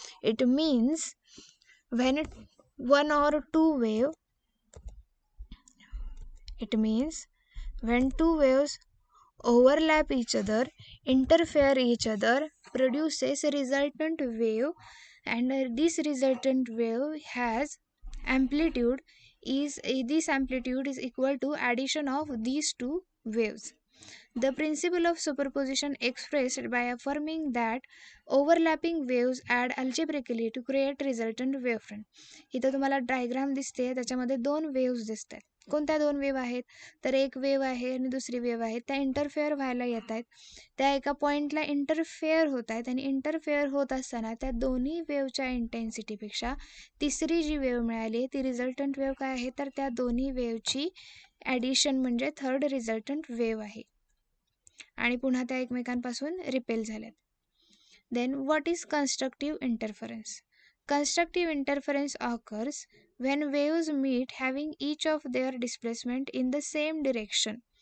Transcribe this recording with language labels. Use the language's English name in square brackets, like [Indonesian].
[English] It means when one or two wave it means when two waves overlap each other, interfere each other, produces a resultant wave, and this resultant wave has amplitude this amplitude is equal to addition of these two waves. The principle of superposition expressed by affirming that overlapping waves add algebraically to create resultant wavefront. [Marathi] इथं तुम्हाला diagram दिसते, त्याच्यामध्ये दोन waves दिसतात. कोणत्या दोन wave आहेत? तर एक वेव आहे आणि दुसरी वेव आहे. त्या इंटरफेअर व्हायला येत आहेत. त्या एका पॉईंटला इंटरफेअर होत आहेत आणि इंटरफेअर होत असताना त्या दोन्ही वेवच्या इंटेन्सिटीपेक्षा तिसरी जी वेव मिळाली ती रिझल्टंट वेव काय आहे? तर त्या दोन्ही वेवची ॲडिशन म्हणजे थर्ड रिझल्टंट वेव आहे आणि पुन्हा त्या एकमेकांपासून रिपेल झाल्यात. [English] Then what is constructive interference? Constructive interference occurs when waves meet having each of their displacement in the same direction.